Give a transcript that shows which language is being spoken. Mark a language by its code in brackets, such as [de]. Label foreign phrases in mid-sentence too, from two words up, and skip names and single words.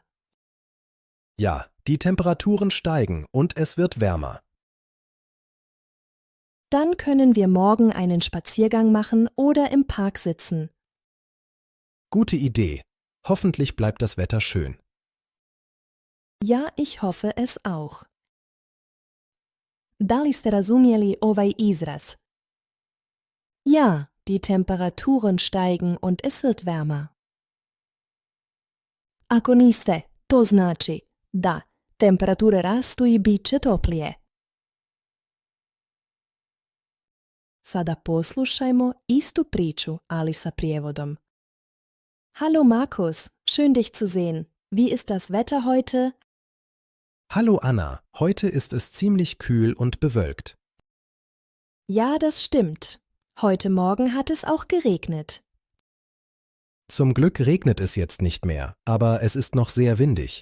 [de] Ja, die Temperaturen steigen und es wird wärmer. Dann können wir morgen einen Spaziergang machen oder im Park sitzen. Gute Idee. Hoffentlich bleibt das Wetter schön. Ja, ich hoffe es auch. [bs] Da li ste razumjeli ovaj izraz? [de] Ja, die Temperaturen steigen und es wird wärmer. [bs] Ako niste, to znači da, temperature rastu i bit će toplije. Sada poslušajmo istu priču, ali sa prijevodom. [de] Hallo Markus, schön dich zu sehen. Wie ist das Wetter heute? Hallo Anna, heute ist es ziemlich kühl und bewölkt. Ja, das stimmt. Heute Morgen hat es auch geregnet. Zum Glück regnet es jetzt nicht mehr, aber es ist noch sehr windig.